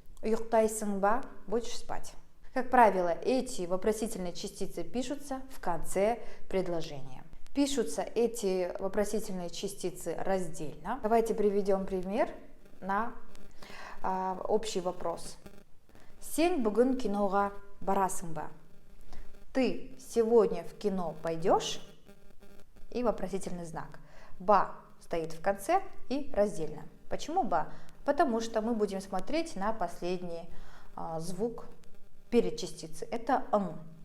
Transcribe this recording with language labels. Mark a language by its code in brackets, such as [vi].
[kk] Ұйықтайсың ба? [ru] Будешь спать. Как правило, эти вопросительные частицы пишутся в конце предложения. Пишутся эти вопросительные частицы раздельно. Давайте приведем пример на общий вопрос. [kk] Сен бүгін киноға барасың ба? [ru] Ты сегодня в кино пойдешь? И вопросительный знак. Ба стоит в конце и раздельно. Почему ба? Потому что мы будем смотреть на последний звук перед частицей. Это н.